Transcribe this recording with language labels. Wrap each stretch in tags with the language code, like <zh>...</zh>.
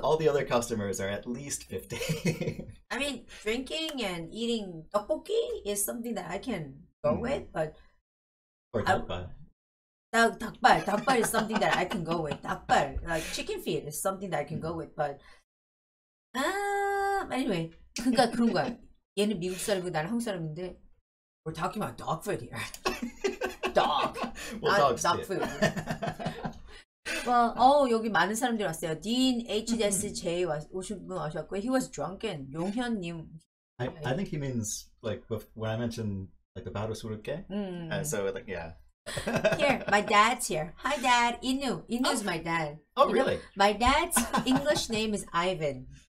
<en>all the other customers are at least 50. I mean, drinking and eating tteokbokki is something that I can go with, but or dakbal. Dakbal is something that I can go with. Dakbal, like chicken feet, is something that I can go with. But anyway,</en> <ko>그러니까 그런 거야. 얘는 미국 사람이고 나는 한국 사람인데</ko> <en>we're talking about dog food here. Dog. Well, dog food. Well,</en> <ko>여기 많은 사람들이 왔어요. 딘 HSJ 오신 분 오셨고,</ko> <en>he was drunken.</en> <ko>용현님.</ko> <en>I think he means like when I mentioned like the baru suruke. And so like yeah. Here, my dad's here. Hi, Dad. Inu's my dad. Oh, really? My dad's English name is Ivan.</en>